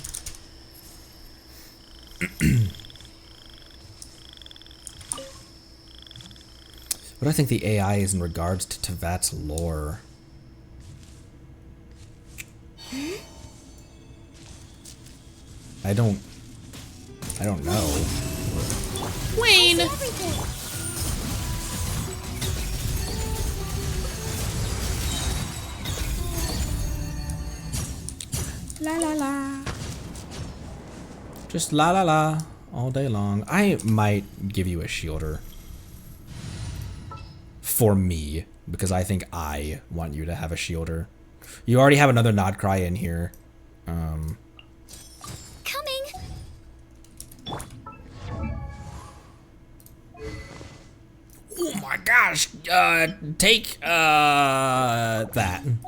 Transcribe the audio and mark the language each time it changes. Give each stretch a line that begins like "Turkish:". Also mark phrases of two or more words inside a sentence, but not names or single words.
English: What do I think the AI is in regards to Tevat's lore? I don't know. Wayne! La la la. Just la la la all day long. I might give you a shielder. For me, because I think I want you to have a shielder. You already have another Nodcry in here. Coming! Oh my gosh, take, that.